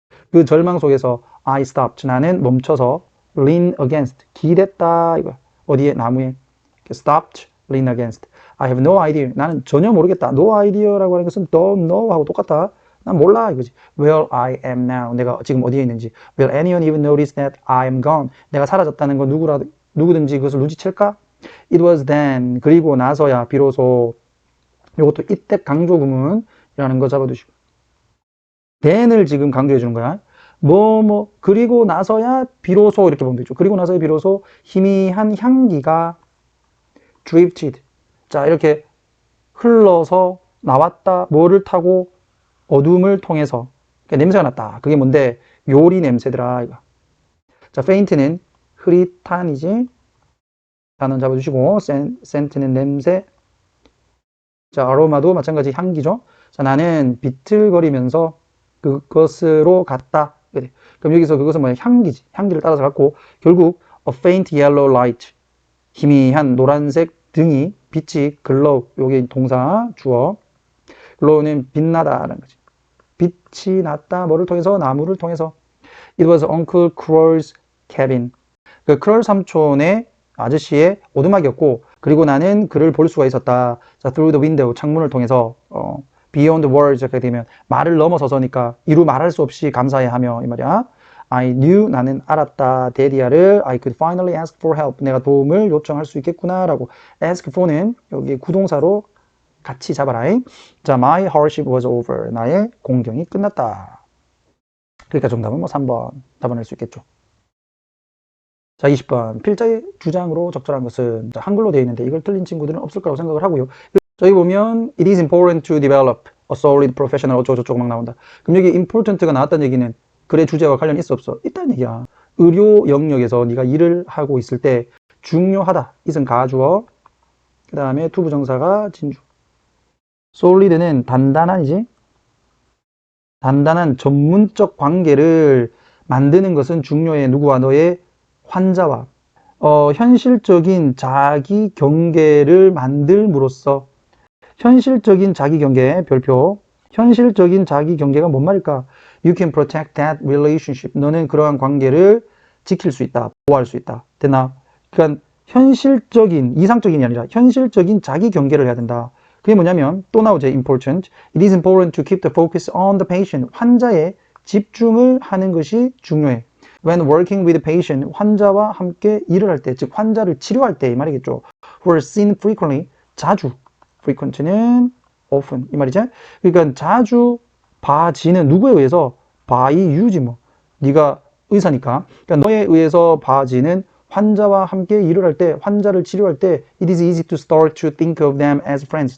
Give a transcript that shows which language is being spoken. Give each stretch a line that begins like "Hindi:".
Korean: 그 절망 속에서
English: I stopped.
Korean: 나는 멈춰서
English: lean against.
Korean: 기댔다. 이거. 어디에? 나무에.
English: stopped, lean against. I have no idea.
Korean: 나는 전혀 모르겠다.
English: No idea
Korean: 라고 하는 것은
English: don't know
Korean: 하고 똑같아. 난 몰라 이거지.
English: Where I am now.
Korean: 내가 지금 어디에 있는지.
English: Will anyone even notice that I am gone?
Korean: 내가 사라졌다는 거 누구든지 그것을 눈치챌까?
English: It was then.
Korean: 그리고 나서야 비로소. 이것도 이때 강조구문이라는 거 잡아두시고. then을 지금 강조해 주는 거야. 그리고 나서야 비로소 이렇게 보면 되죠. 그리고 나서야 비로소 희미한 향기가 drifted. 자, 이렇게 흘러서 나왔다. 뭐를 타고 어둠을 통해서 냄새가 났다. 그게 뭔데? 요리 냄새더라. 이거. 자, faint는 흐릿한이지. 단어 잡아주시고 scent는 냄새. 자, aroma도 마찬가지 향기죠. 자, 나는 비틀거리면서 그것으로 갔다. 그럼 여기서 그것은 뭐야? 향기지. 향기를 따라서 갔고 결국
English: a faint yellow light.
Korean: 희미한 노란색 등이 빛이 glow. 요게 동사 주어. glow는 빛나다라는 거지. 빛이 났다. 뭐를 통해서? 나무를 통해서.
English: It was Uncle Crow's cabin.
Korean: 그 크롤 삼촌의 아저씨의 오두막이었고 그리고 나는 그를 볼 수가 있었다.
English: 자, through the window.
Korean: 창문을 통해서
English: beyond words
Korean: 이렇게 되면 말을 넘어서서니까 이루 말할 수 없이 감사해하며 이 말이야.
English: I knew.
Korean: 나는 알았다.
English: 데디아를 I could finally ask for help.
Korean: 내가 도움을 요청할 수 있겠구나 라고. ask for는 여기 구동사로 같이 잡아라. 자,
English: my hardship was over.
Korean: 나의 공경이 끝났다. 그러니까 정답은 뭐 3번 답안할 수 있겠죠. 자, 20번. 필자의 주장으로 적절한 것은 자, 한글로 되어 있는데 이걸 틀린 친구들은 없을 거라고 생각을 하고요. 저기 보면
English: it is important to develop a solid professional
Korean: 어쩌고저쩌고 막 나온다. 그럼 여기 important가 나왔다는 얘기는 글의 주제와 관련이 있어 없어? 있다는 얘기야. 의료 영역에서 네가 일을 하고 있을 때 중요하다. it은 가주어. 그 다음에 투부정사가 진주. solid는 단단한이지. 단단한 전문적 관계를 만드는 것은 중요해. 누구와? 너의 환자와. 현실적인 자기 경계를 만들므로써 현실적인 자기 경계 별표 현실적인 자기 경계가 뭔 말일까?
English: You can protect that relationship.
Korean: 너는 그러한 관계를 지킬 수 있다. 보호할 수 있다. 됐나? 그러니까 현실적인, 이상적인이 아니라 현실적인 자기 경계를 해야 된다. 그게 뭐냐면 또 나오죠. important.
English: It is important to keep the focus on the patient.
Korean: 환자에 집중을 하는 것이 중요해.
English: When working with the patient,
Korean: 환자와 함께 일을 할 때, 즉 환자를 치료할 때 이 말이겠죠.
English: Who are seen frequently,
Korean: 자주. frequent는 often 이 말이죠. 그러니까 자주 봐지는 누구에 의해서
English: by you
Korean: 지 뭐. 네가 의사니까. 그러니까 너에 의해서 봐지는 환자와 함께 일을 할 때, 환자를 치료할 때
English: it is easy to start to think of them as friends.